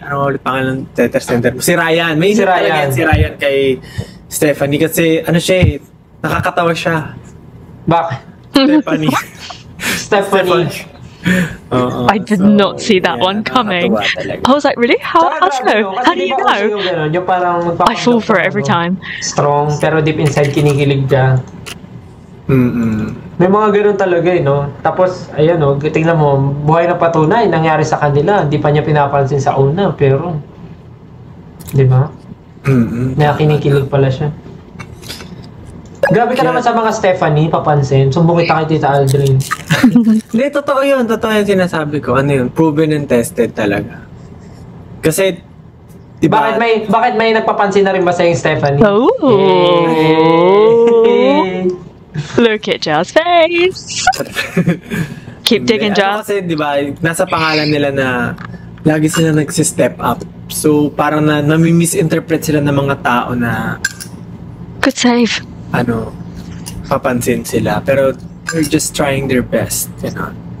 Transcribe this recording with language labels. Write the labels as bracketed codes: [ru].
[tl] Ano ulit pangalan ng letter sender mo? Si Ryan. May in love talaga yan si Ryan kay Stephanie kasi ano siya eh, nakakatawa siya. Bakit? Stephanie. Stephanie. [en] I did not see that one coming. I was like, really? How so? How do you know? [tl] Yung parang [en] I fall for it every time. [tl] Strong, pero deep inside kinikilig ka. May mga ganun talaga eh, no? Tapos, ayan o, tingnan mo, buhay na patunay, nangyari sa kanila. Hindi pa niya pinapansin sa una, pero... Di ba? Kinikilig pala siya. Grabe ka naman sa mga Stephanie, papansin. Sumbong kita kay Tita Aldrin. Hindi, totoo yun. Totoo yung sinasabi ko. Ano yun? [en] Proven and tested [tl] talaga. Kasi, diba? Bakit may nagpapansin na rin ba sa'yo yung Stephanie? [en] Oh! Look at Jar's face! Keep digging, Jar. [tl] Kasi, diba, nasa pangalan nila na lagi sila nagsi-step up. So, parang nami-misinterpret sila ng mga tao na [en] good save. [tl] ano, papansin sila. [en] Pero, they're just trying their best, you know.